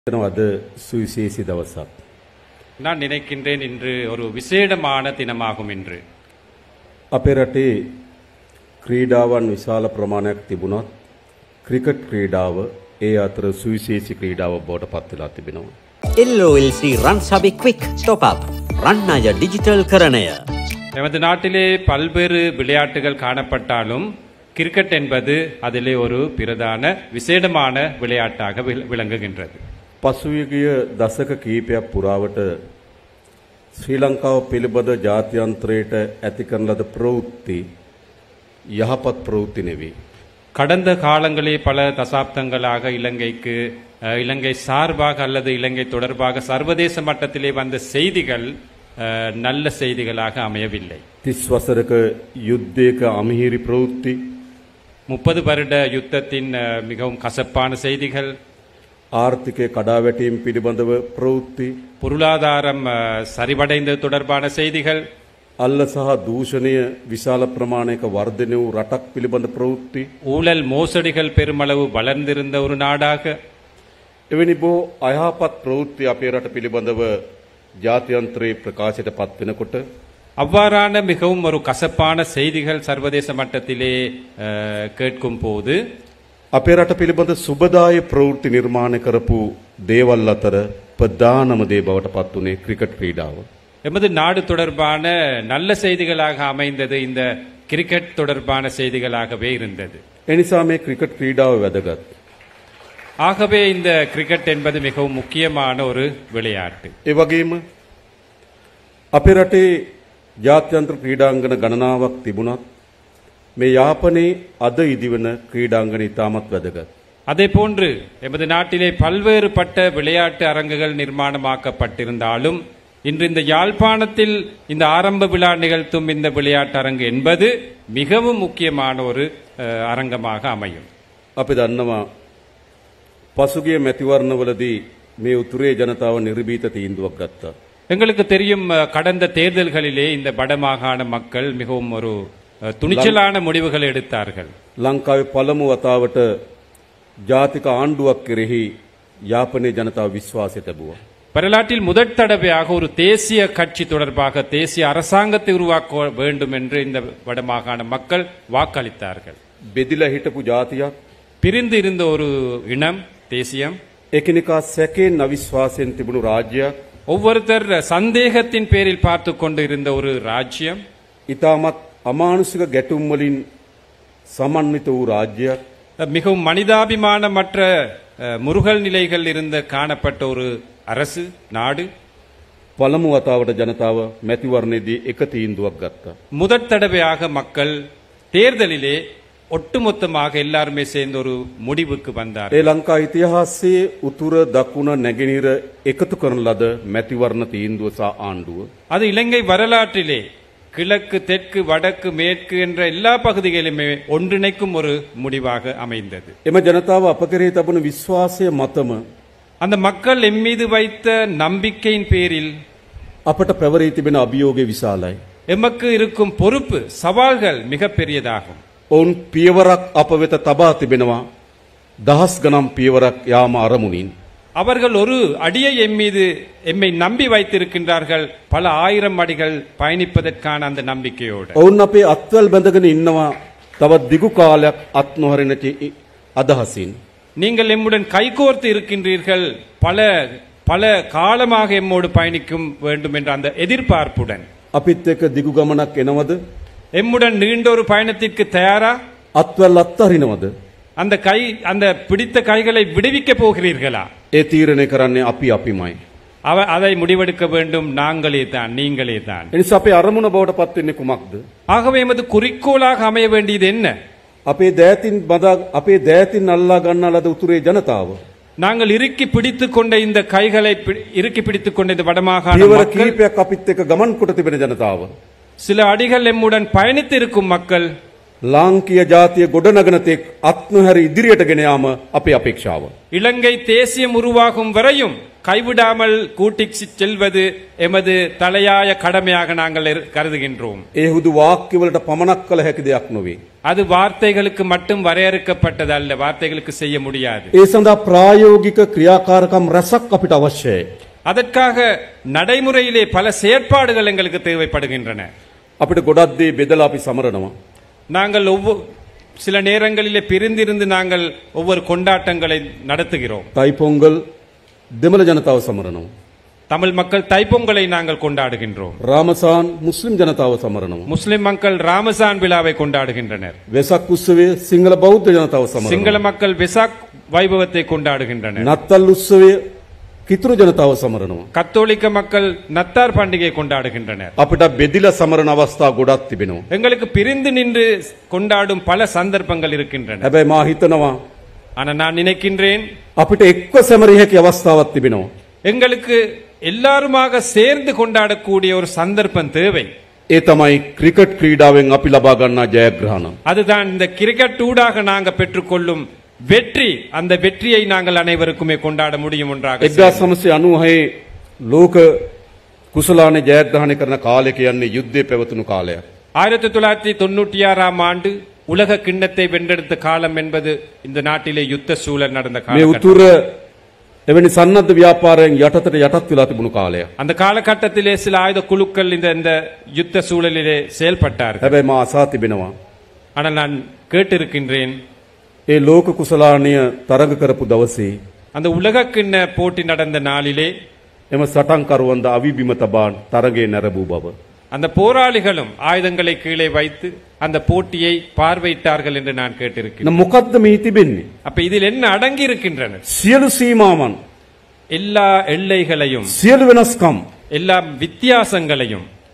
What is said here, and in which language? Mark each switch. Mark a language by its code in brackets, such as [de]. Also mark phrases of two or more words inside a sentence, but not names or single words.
[si] අද සුවිශේෂී දවස. [ta] நான் நினைக்கின்றேன் இன்று ஒரு விசேடமான தினமாகும் என்று. [si] අපේ රටේ ක්‍රීඩාවන් විශාල ප්‍රමාණයක් තිබුණත් ක්‍රිකට් ක්‍රීඩාව ඒ අතර සුවිශේෂී ක්‍රීඩාව බවට පත් වෙලා තිබෙනවා. LOLC Ransabi Quick Top Up රන් ණය ඩිජිටල් කරණය. [ta] நமது நாட்டிலே பல்வேறு விளையாட்டுகள் காணப்பட்டாலும் கிரிக்கெட் என்பது அதிலே ஒரு பிரதான விசேடமான விளையாட்டாக விளங்குகின்றது. [si] පසුගිය දශක කිහිපයක් පුරාවට ශ්‍රී ලංකාව පිළිබඳ ජාත්‍යන්තරයට ඇති කරන ලද ප්‍රවෘත්ති යහපත් ප්‍රවෘත්ති නෙවෙයි. [ta] கடந்த காலங்களே பல தசாப்தங்களாக இலங்கை சார்பாக அல்லது இலங்கை தொடர்பாக சர்வதேச மட்டத்திலே வந்த செய்திகள் நல்ல செய்திகளாக அமையவில்லை. [si] 30 වසරක යුද්ධයක අමිහිරි ප්‍රවෘත්ති, [ta] 30 வருட யுத்தத்தின் மிகவும் கசப்பான செய்திகள், [si] ආර්ථිකයේ කඩාවැටීම් පිළිබඳව ප්‍රවෘත්ති, [ta] பொருளாதாரம் சரிவடைந்தது தொடர்பான செய்திகள், [si] අල්ල සහ දූෂණය විශාල ප්‍රමාණයක වර්ධනය වූ රටක් පිළිබඳ ප්‍රවෘත්ති, [ta] ஊழல் மோசடிகள் பெருமளவு வளர்ந்திருந்த ஒரு நாடாக, [si] එවැනි බොහෝ අයහපත් ප්‍රවෘත්ති අපේ රට පිළිබඳව ජාත්‍යන්තරයේ ප්‍රකාශයට පත් වෙනකොට [ta] அவ்வாறான மிகவும் ஒரு கசப்பான செய்திகள் சர்வதேச மட்டத்திலே கேட்கும் போது [si] අපේ රට පිළිබඳ සුබදාය ප්‍රවෘත්ති නිර්මාණය කරපු දේවල් අතර ප්‍රධානම දේ බවට පත් වුණේ ක්‍රිකට් ක්‍රීඩාව. [ta] எமது நாடு தொடர்பான நல்ல செய்திகளாக அமைந்தது இந்த கிரிக்கெட் தொடர்பான செய்திகளாகவே இருந்தது. [si] එනිසා මේ ක්‍රිකට් ක්‍රීඩාව වැදගත්. [ta] ஆகவே இந்த கிரிக்கெட் என்பது மிகவும் முக்கியமான ஒரு விளையாட்டு. [si] ඒ වගේම අපේ රටේ ජාත්‍යන්තර ක්‍රීඩාංගන ගණනාවක් තිබුණත් මේ යාපනයේ අද ඉදිවන ක්‍රීඩාංගන ඉතාමත් වැදගත්. [ta] அதே போன்று எமது நாட்டிலே பல்வேறுபட்ட விளையாட்டு அரங்குகள் நிர்மாணமாக்கப்பட்டிருந்தாலும் இன்று இந்த யாழ்ப்பாணத்தில் இந்த ஆரம்ப விழா நிகழ்த்தும் இந்த விளையாட்டு அரங்கு என்பது மிகவும் முக்கியமான ஒரு அரங்கமாக அமையும். [si] අපි දන්නවා පසුගිය මැතිවරණවලදී මේ උතුරේ ජනතාව නිර්භීත තීන්දුවක් ගත්තා. [ta] எங்களுக்கு தெரியும் கடந்த தேர்தல்களிலே இந்த வடமாகாண மக்கள் மிகவும் ஒரு துணிச்சலான முடிவுகளை எடுத்தார்கள். [si] ලංකාවේ පළමු වතාවට ජාතික ආණ්ඩුවක් කෙරෙහි යාපනයේ ජනතාව විශ්වාසය ලැබුවා. [ta] வரலாற்றில் முதற் தடவையாக ஒரு தேசிய கட்சி தொடர்பாக தேசிய அரசாங்கத்தை உருவாக்க வேண்டும் என்று இந்த வடமாகாண மக்கள் வாக்களித்தார்கள். [si] බෙදිලා හිටපු ජාතියක්, [ta] பிரிந்து இருந்த ஒரு இனம், தேசியம், [si] එකිනෙකා සැකෙන් අවිශ්වාසයෙන් තිබුණු රාජ්‍යයක්, [ta] ஒவ்வொருத்தர் சந்தேகத்தின் பேரில் பார்த்து கொண்டு இருந்த ஒரு ராஜ்யம், [si] ඉතාමත් අමානුෂික ගැටුම් වලින් සමන්විත වූ රාජ්‍යයක්, [ta] மிகவும் மனிதாபிமானமற்ற முருகல் நிலைகள் இருந்த காணப்பட்ட ஒரு அரசு நாடு [si] පළමු වතාවට ජනතාව මැතිවරණයේදී එක තීන්දුවක් ගත්තා. [ta] முதற் தடவையாக மக்கள் தேர்தலிலே ஒட்டுமொத்தமாக எல்லாருமே சேர்ந்து ஒரு முடிவுக்கு வந்தார். [si] ඒ ලංකා ඉතිහාසයේ උතුර දකුණ නැගෙනහිර එකතු කරන ලද මැතිවරණ තීන්දුව සහ ආණ්ඩුව [ta] அது இலங்கை வரலாற்றிலே கிழக்கு தெற்கு வடக்கு மேற்கு என்ற எல்லா பகுதிகளிலுமே ஒன்றிணைக்கும் ஒரு முடிவாக அமைந்தது. [si] එම ජනතාව අප කෙරෙහි තබන විශ්වාසය මතම [ta] அந்த மக்கள் எம்மீது வைத்த நம்பிக்கையின் பேரில் [si] අපට පැවරී තිබෙන අභියෝගය විශාලයි. [ta] எமக்கு இருக்கும் பொறுப்பு சவால்கள் மிக பெரியதாகும். [si] ඔවුන් පියවරක් අප වෙත තබා තිබෙනවා, දහස් ගණන් පියවරක් යාම අරමුණින්. [ta] அவர்கள் ஒரு அடியை எம்மை நம்பி வைத்திருக்கின்றார்கள், பல ஆயிரம் அடிகள் பயணிப்பதற்கான அந்த நம்பிக்கையோடு. [si] ඔවුන් අපේ අත්වල් බැඳගෙන ඉන්නවා තවත් දිගු කාලයක් අත් නොහරින අදහසින්. [ta] நீங்கள் எம்முடன் கைகோர்த்து இருக்கின்றீர்கள், பல காலமாக எம்மோடு பயணிக்கும் வேண்டும் என்ற அந்த எதிர்பார்ப்புடன். [si] අපිත් එක්ක දිගු ගමනක් එනවද? [ta] எம்முடன் நீண்ட ஒரு பயணத்திற்கு தயாரா? [si] අත්වල් අත්හරිනවද? [ta] அந்த பிடித்த கைகளை விடுவிக்க போகிறீர்களா? [si] ඒ තීරණය කරන්නේ අපිමයි. [ta] அதை முடிவெடுக்க வேண்டும் நாங்களே தான், நீங்களே தான். [si] එනිසා අපේ අරමුණ බවට පත් වෙන්නේ කුමක්ද? [ta] ஆகவே எமது குறிக்கோளாக அமைய வேண்டியது என்ன? [si] අපේ දෑතින් අල්ලා ගන්නා ලද උතුරේ ජනතාව [ta] நாங்கள் இறுக்கி பிடித்துக் கொண்ட இந்த கைகளை இறுக்கி பிடித்துக் கொண்ட இந்த வடமாகாண [si] පියවර [ta] மக்கள், [si] කීපයක් අපිත් එක්ක ගමන් කොට තිබෙන ජනතාව [ta] சில அடிகள் எம்முடன் பயணித்து இருக்கும் மக்கள், [si] ලාංකීය ජාතිය ගොඩනගන තෙක් අත්නොහැර ඉදිරියට ගෙන යාම අපේ අපේක්ෂාව. [ta] இலங்கை தேசியம் உருவாகும் வரையும் கைவிடாமல் கூட்டிச் செல்வது எமது தலையாய கடமையாக நாங்கள் கருதுகின்றோம். [si] ඒ හුදු වාක්‍යවලට පමණක් කළ හැකි දෙයක් නොවේ. [ta] அது வார்த்தைகளுக்கு மட்டும் வரையறுக்கப்பட்டது அல்ல, வார்த்தைகளுக்கு செய்ய முடியாது. [si] ඒ සඳහා ප්‍රායෝගික ක්‍රියාකාරකම් රැසක් අපිට අවශ්‍යයි. [ta] அதற்காக நடைமுறையிலே பல செயற்பாடுகள் எங்களுக்கு தேவைப்படுகின்றன. [si] අපිට ගොඩක් දේ බෙදලා අපි සමරනවා. [ta] நாங்கள் சில நேரங்களிலே பிரிந்திருந்து நாங்கள் ஒவ்வொரு கொண்டாட்டங்களை நடத்துகிறோம். [si] තයිපොංගල් දෙමළ ජනතාව සමරනවා. [ta] தமிழ் மக்கள் தைப்பொங்கலை நாங்கள் கொண்டாடுகின்றோம். [si] රාමසාන් මුස්ලිම් ජනතාව සමරනවා. [ta] முஸ்லிம் மக்கள் ராமசான் விழாவை கொண்டாடுகின்றனர். [si] වෙසක් උත්සවයේ සිංහල බෞද්ධ ජනතාව සමරනවා. [ta] சிங்கள மக்கள் வெசாக் வைபவத்தை கொண்டாடுகின்றனர். [si] නත්තල් උත්සවයේ කිතුරු ජනතාව සමරනවා. [ta] கத்தோலிக்க மக்கள் நத்தார் பண்டிகை கொண்டாடுகின்றனர். [si] අපිට බෙදිලා සමරන අවස්ථා ගොඩක් තිබෙනවා. [ta] எங்களுக்கு பிரிந்து நின்று கொண்டாடும் பல சந்தர்ப்பங்கள் இருக்கின்றன. [si] හැබැයි මා හිතනවා [ta] ஆனா நான் நினைக்கின்றேன், [si] අපිට එක්ව සැමරිය හැකි අවස්ථාවක් තිබෙනවා. [ta] எங்களுக்கு எல்லாருமாக சேர்ந்து கொண்டாடக்கூடிய ஒரு சந்தர்ப்பம் தேவை. [si] ඒ තමයි ක්‍රිකට් ක්‍රීඩාවෙන් අපි ලබා ගන්නා ජයග්‍රහණ. [ta] அதுதான் இந்த கிரிக்கெட் ஊடாக நாங்க பெற்றுக்கொள்ளும் வெற்றி. அந்த வெற்றியை நாங்கள் அனைவருக்குமே கொண்டாட முடியும் ஒன்றாக. [si] 1996 ලෝක කුසලානේ ජයග්‍රහණය කරන කාලය කියන්නේ යුද්ධය පැවතුණු කාලයක්. [ta] 1996ஆம் ஆண்டு உலக கிண்ணத்தை வென்றெடுத்த காலம் என்பது இந்த நாட்டிலே யுத்த சூழல் நடந்த [si] මේ [ta] காலம். [si] උතුර එවැනි සන්නද්ධ ව්‍යාපාරයෙන් යටතට යටත් වෙලා තිබුණු කාලයක්. [ta] அந்த காலகட்டத்திலே சில ஆயுத குழுக்கள் இந்த யுத்த சூழலிலே செயல்பட்டார்கள். [si] හැබැයි මා අසා තිබෙනවා [ta] ஆனால் நான் கேட்டிருக்கின்றேன், [si] ඒ ලෝක කුසලානය තරඟ කරපු දවසේ [ta] அந்த உலக கிண்ண போட்டி நடந்த நாளிலே [si] එම සටන්කරුවන්ද අවිබිම තබා තරඟේ නැරඹූ බව. [ta] அந்த போராளிகளும் ஆயுதங்களை கீழே வைத்து அந்த போட்டியை பார்வையிட்டார்கள் என்று நான் கேட்டிருக்கிறேன். [si] මොකද්ද මේ තිබෙන්නේ? [ta] அப்ப இதில் என்ன அடங்கி இருக்கின்றன? [si] සියලු සීමාවන්, [ta] எல்லா எல்லைகளையும், [si] සියලු වෙනස්කම් [ta] எல்லா வித்தியாசங்களையும்